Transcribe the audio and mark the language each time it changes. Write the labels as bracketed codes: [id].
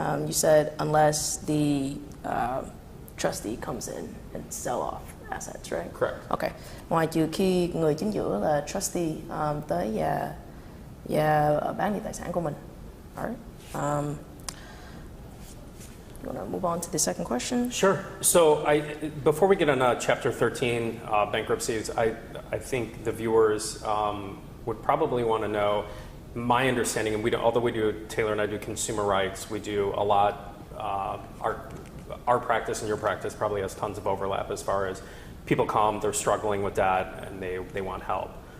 [en] You said unless the trustee comes in and sell off assets, right? Correct. Okay. [vi] Ngoài trừ khi người chính giữa là trustee tới và bán đi tài sản của mình. [en] Alright. You want to move on to the second question? Sure. So before we get on Chapter 13 bankruptcies, I think the viewers would probably want to know my understanding, and although we do, Taylor and I do consumer rights, we do a lot, our practice and your practice probably has tons of overlap as far as people come, they're struggling with debt, and they want help.